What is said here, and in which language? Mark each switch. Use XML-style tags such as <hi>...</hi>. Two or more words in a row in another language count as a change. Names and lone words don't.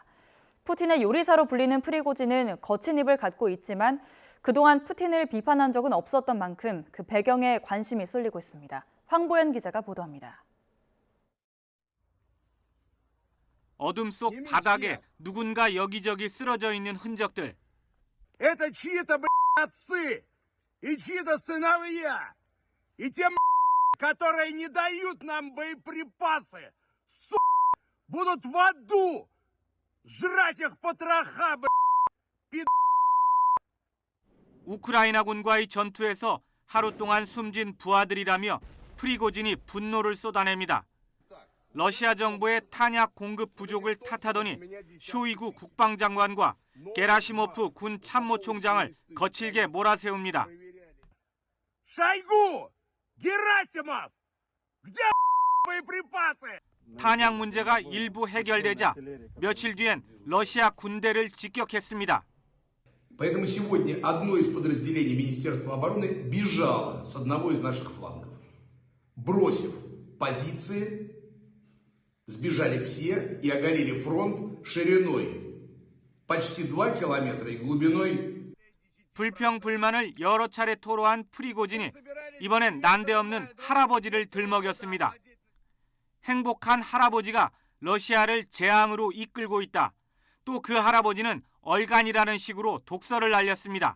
<ko>푸틴의 요리사로 불리는 프리고진은 거친 입을 갖고 있지만 그동안 푸틴을 비판한 적은 없었던 만큼 그 배경에 관심이 쏠리고 있습니다. 황보연 기자가 보도합니다. 어둠 속 바닥에 누군가 여기저기 쓰러져 있는 흔적들.</ko> <ru>Это чьи-то, отцы и чьи-то сыновья. И те, которые не дают нам боеприпасы, будут в аду жрать их потроха,</ru> <ko>우크라이나군과의 전투에서 하루 동안 숨진 부하들이라며 프리고진이 분노를 쏟아냅니다. 러시아 정부의 탄약 공급 부족을 탓하더니 쇼이구 국방장관과 게라시모프 군 참모총장을 거칠게 몰아세웁니다.</ko> <ru>Шойгу! Герасимов! Где боеприпасы?</ru> <ko>탄약 문제가 일부 해결되자 며칠 뒤엔 러시아 군대를 직격했습니다.</ko> <ru>Поэтому сегодня одно из подразделений Министерства обороны бежало с одного из наших флангов. Бросив позиции, сбежали все и оголили фронт шириной почти 2 километра и глубиной.</ru> <ko>불평 불만을 여러 차례 토로한 프리고진이 이번엔 난데없는 할아버지를 들먹였습니다. 행복한 할아버지가 러시아를 재앙으로 이끌고 있다. 또 그 할아버지는 얼간이라는 식으로 독설을 날렸습니다.</ko>